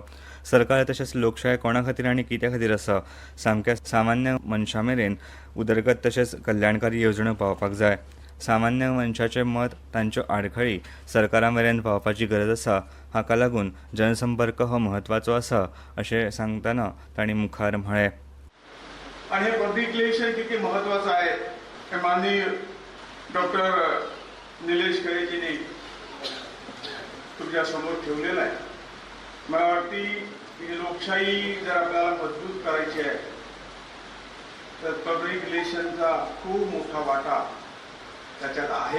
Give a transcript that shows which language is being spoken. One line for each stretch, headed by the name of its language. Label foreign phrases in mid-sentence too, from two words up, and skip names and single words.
Konkani: सरकार तशेंच लोकशाय कोणा खातीर आनी कित्या खातीर आसा, सामक्या सामान्य मनशा मेरेन उदरगत तशेंच कल्याणकारी येवजण्यो पावपाक जाय. सामान्य मनशाचें मत तांच्यो आडखळी सरकारा मेरेन पावपाची गरज आसा. हाका लागून जनसंपर्क हो म्हत्वाचो आसा अशें सांगतना तांणी मुखार म्हळें.
Marathi: आणि हे
English: public relation
Marathi: किती महत्वाचं आहे हे माननीय डॉक्टर निलेश खरेजींनी तुमच्या समोर ठेवलेलं आहे. मला वाटते की लोकशाही जर आपल्याला मजबूत करायची आहे तर
English: public relation
Marathi: खूप मोठा वाटा त्याच्यात आहे.